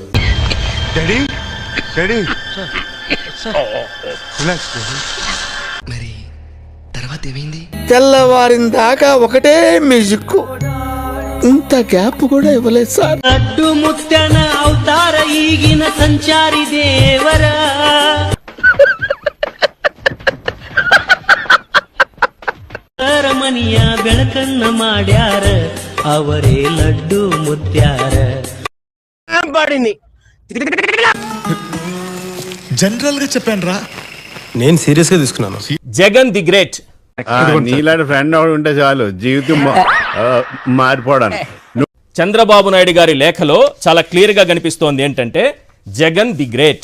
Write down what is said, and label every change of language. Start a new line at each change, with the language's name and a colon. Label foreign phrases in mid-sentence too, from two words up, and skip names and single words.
Telugu: మరి తర్వాత ఏమైంది? తెల్లవారిన దాకా ఒకటే మ్యూజిక్, ఇంత గ్యాప్ కూడా ఇవ్వలేదు సార్.
Kannada: ಅಡ್ಡು ಮುಟ್ಟನ ಅವತಾರ ಈಗಿನ ಸಂಚಾರಿ ದೇವರಾ. ರಮಣಿಯ ಬೆಳಕನ್ನ ಮಾಡ್ಯಾರ ಅವರೇ ಲಡ್ಡು ಮುತ್ಯಾರ.
Telugu: జనరల్ గా చెప్పాను రా. నేను సీరియస్ గా తీసుకున్నాను.
English: Jagan the great.
Telugu: నీలాంటి ఫ్రెండ్ ఉంటే చాలు జీవితం మారిపోవడానికి. చంద్రబాబు నాయుడు గారి లేఖలో చాలా క్లియర్ గా కనిపిస్తోంది ఏంటంటే జగన్
English: the great.